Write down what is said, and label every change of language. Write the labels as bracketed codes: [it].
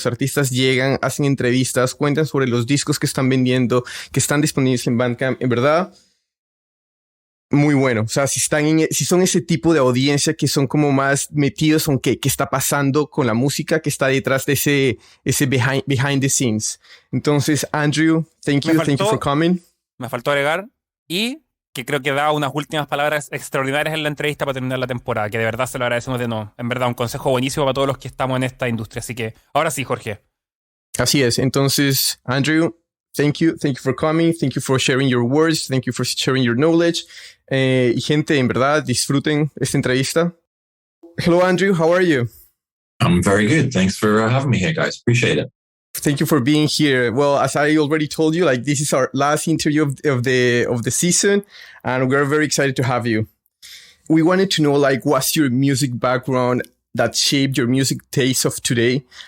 [es] Los artistas llegan, hacen entrevistas, cuentan sobre los discos que están vendiendo, que están disponibles en Bandcamp, en verdad, muy bueno. O sea, si son ese tipo de audiencia que son como más metidos en qué está pasando con la música, que está detrás de ese [en] behind the scenes. [es] Entonces, [en] Andrew, thank you for coming. [es] Me faltó agregar y que creo que da unas últimas palabras extraordinarias en la entrevista para terminar la temporada, que de verdad se lo agradecemos de nuevo. En verdad, un consejo buenísimo para todos los que estamos en esta industria. Así que, ahora sí, Jorge. Así es. Entonces, [en] Andrew, thank you for coming. Thank you for sharing your words. Thank you for sharing your knowledge. [es] Y gente, en verdad, disfruten esta entrevista. [en] Hello, Andrew. How are you? I'm very good. Thanks for having me here, guys. Appreciate it. Thank you for being here. Well, as I already told you, like this is our last interview of the season, and we're very excited to have you. We wanted to know, like, what's your music background that shaped your music taste of today,